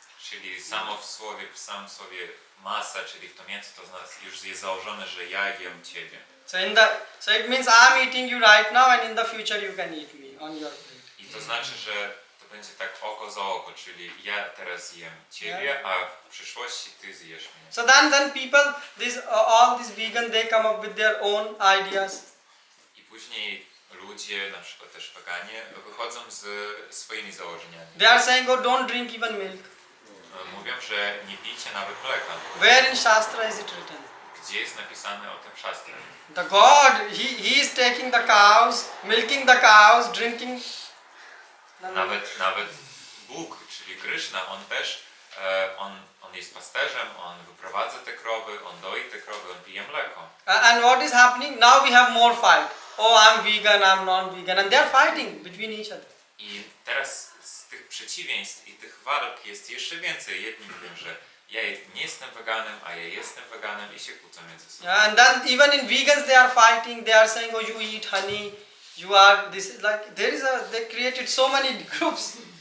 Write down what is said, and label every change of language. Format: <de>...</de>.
<pl>Czyli samo w samym słowie masa, czyli w to mięso, to już jest założone, że ja jem ciebie.</pl> <en>So it means I'm eating you right now and in the future you can eat me on your plate.</en> <pl>I to znaczy, że to będzie tak oko za oko, czyli ja teraz jem ciebie, a w przyszłości ty zjesz mnie.</pl> <en>So then people, all these vegan, they come up with their own ideas.</en> <pl>I później ludzie, na przykład też weganie, wychodzą z swoimi założeniami.</pl> <en>They are saying, oh, don't drink even milk.</en> <pl>Mówią, że nie pijcie nawet mleka.</pl> <en>Where in Shastra is it written?</en> <pl>Gdzie jest napisane o tym w Shastrze?</pl> <en>The God, he is taking the cows, milking the cows, drinking.</en> <pl>Nawet Bóg, czyli Krishna, on też, on jest pasterzem, on wyprowadza te krowy, on doi te krowy, on pije mleko.</pl> <en>And what is happening? Now we have more fight. Oh, I'm vegan, I'm non-vegan. And they are fighting between each other.</en> <pl>I teraz z tych przeciwieństw i tych walk jest jeszcze więcej. Jedni mówią, że ja nie jestem weganem, a ja jestem weganem i się kłócą między sobą.</pl> <en>Yeah, and then even in vegans they are fighting. They are saying, "Oh, you eat honey, you are this." Like they created so many groups.</en>